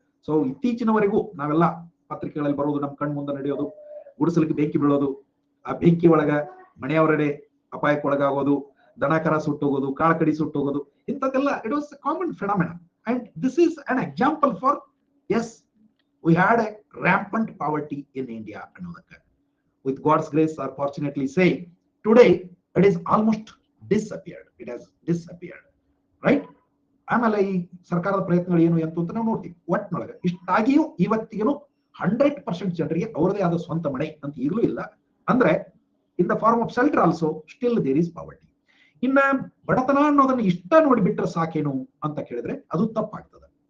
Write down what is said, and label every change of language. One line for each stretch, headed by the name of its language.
Kannada: So ಇತ್ತೀಚಿನವರೆಗೂ ನಾವೆಲ್ಲ ಪತ್ರಿಕೆಗಳಲ್ಲಿ ಬರೋದು, ನಮ್ಮ ಕಣ್ ಮುಂದೆ ನಡೆಯೋದು, ಗುಡಿಸಲಿಕ್ಕೆ ಬೆಂಕಿ ಬೀಳೋದು, ಆ ಬೆಂಕಿ ಒಳಗ ಮನೆಯವರಡೆ ಅಪಾಯಕ್ಕೊಳಗಾಗೋದು, ದನ ಕರ ಸುಟ್ಟೋಗೋದು, ಕಾಳ ಕಡಿ ಸುಟ್ಟೋಗೋದು, ಇಂಥದ್ದೆಲ್ಲ
English: It was common phenomena. And this is an example for as we had a rampant poverty in India
Kannada: ಅನ್ನೋದಕ್ಕೆ.
English: With God's grace, or fortunately say, today it is almost disappeared. It has disappeared, right?
Kannada: ಆಮೇಲೆ ಈ ಸರ್ಕಾರದ ಪ್ರಯತ್ನಗಳು ಏನು ಅಂತ ನಾವು ನೋಡ್ತೀವಿ. ಒಟ್ಟಿನೊಳಗೆ ಇಷ್ಟಾಗಿಯೂ ಇವತ್ತಿಗೂ 100% ಜನರಿಗೆ ಅವರದೇ ಆದ ಸ್ವಂತ ಮನೆ ಅಂತ ಈಗಲೂ ಇಲ್ಲ. ಅಂದ್ರೆ
English: In the form of shelter also still there is poverty.
Kannada: ಇನ್ನ ಬಡತನ ಅನ್ನೋದನ್ನ ಇಷ್ಟ ನೋಡಿಬಿಟ್ರೆ ಸಾಕೇನು ಅಂತ ಕೇಳಿದ್ರೆ ಅದು ತಪ್ಪಾಗ್ತದೆ.